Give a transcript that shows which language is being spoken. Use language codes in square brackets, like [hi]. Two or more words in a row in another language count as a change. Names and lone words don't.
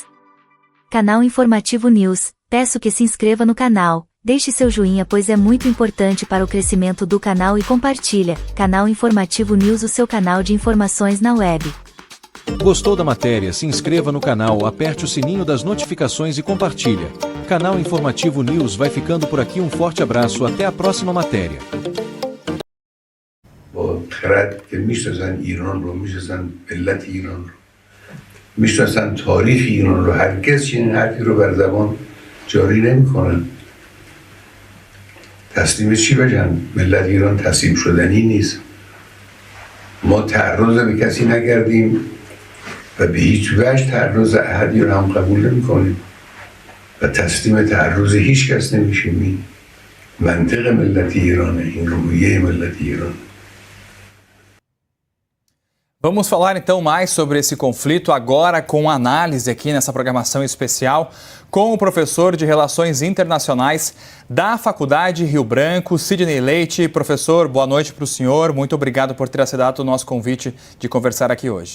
[pt] Canal Informativo News, peço que se inscreva no canal, deixe seu joinha pois é muito importante para o crescimento do canal e compartilha. Canal Informativo News, o seu canal de informações na web. Gostou da matéria? Se inscreva no canal, aperte o sininho das notificações e compartilha. Canal Informativo News vai ficando por aqui, um forte abraço, até a próxima matéria. [fa] با خرد که میشناسن ایران رو، میشناسن ملت ایران رو، میشناسن تاریخ ایران رو، هرگز چنین حرفی رو بر زبان جاری نمیکنن. تسلیم چی بشن؟ ملت ایران تسلیم شدنی نیست. ما تعرض به کسی نکردیم و به هیچ وجه تعرض احدی رو هم قبول نمیکنیم و تسلیم تعرض هیچ کس نمیشیم. این منطق ملت ایرانه، این روحیه ملت ایرانه. [pt] Vamos falar então mais sobre esse conflito agora com análise aqui nessa programação especial com o professor de Relações Internacionais da Faculdade Rio Branco, Sidney Leite. Professor, boa noite para o senhor. Muito obrigado por ter aceitado o nosso convite de conversar aqui hoje.